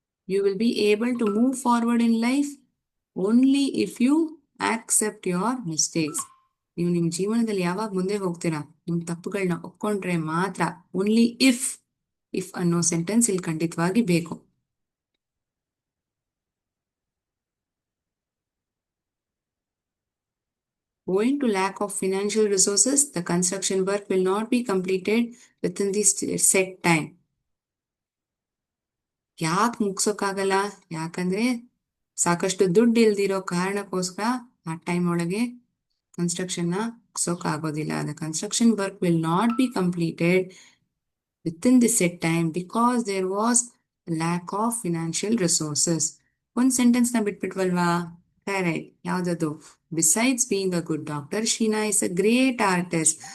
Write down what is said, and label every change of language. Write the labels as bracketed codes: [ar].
[en] You will be able to move forward in life only if you accept your mistakes. [kn] ನೀವು ನಿಮ್ಮ ಜೀವನದಲ್ಲಿ ಯಾವಾಗ ಮುಂದೆ ಹೋಗ್ತೀರಾ? ನಿಮ್ಮ ತಪ್ಪುಗಳನ್ನ ಒಪ್ಕೊಂಡ್ರೆ ಮಾತ್ರ. ಓನ್ಲಿ ಇಫ್ ಅನ್ನೋ ಸೆಂಟೆನ್ಸ್ ಇಲ್ಲಿ ಖಂಡಿತವಾಗಿ ಬೇಕು. [en] Owing to lack of financial resources, the construction work will not be completed within the set time. [kn] ಯಾಕೆ ಮುಗ್ಸೋಕ್ಕಾಗಲ್ಲ? ಯಾಕಂದ್ರೆ ಸಾಕಷ್ಟು ದುಡ್ಡು ಇಲ್ದಿರೋ ಕಾರಣಕ್ಕೋಸ್ಕರ ಆ ಟೈಮ್ ಒಳಗೆ construction ಮುಗ್ಸೋಕ್ಕಾಗೋದಿಲ್ಲ. [en] The construction work will not be completed within the set time because there was lack of financial resources. [kn] ಒಂದು sentence ನ ಬಿಟ್ಬಿಟ್ವಲ್ವಾ? ಕರೆಕ್ಟ್. ಯಾವ್ದದು? [en] Besides being a good doctor, Sheena is a great artist.